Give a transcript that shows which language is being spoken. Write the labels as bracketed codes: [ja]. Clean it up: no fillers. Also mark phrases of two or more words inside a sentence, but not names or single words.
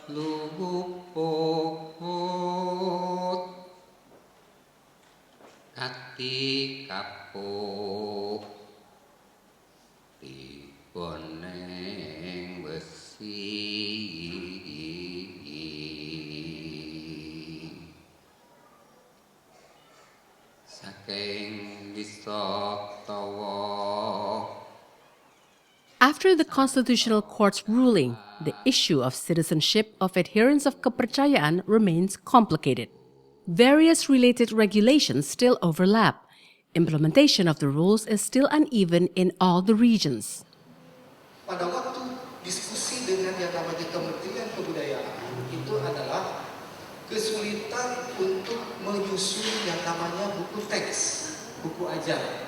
[en] luput ati kapuk boneng besi saking disatawa. After the Constitutional Court's ruling, the issue of citizenship of adherents of kepercayaan remains complicated. Various related regulations still overlap. Implementation of the rules is still uneven in all the regions. [id] Pada waktu diskusi dengan yang namanya Kementerian Kebudayaan itu adalah kesulitan untuk menyusun yang namanya buku teks, buku ajar.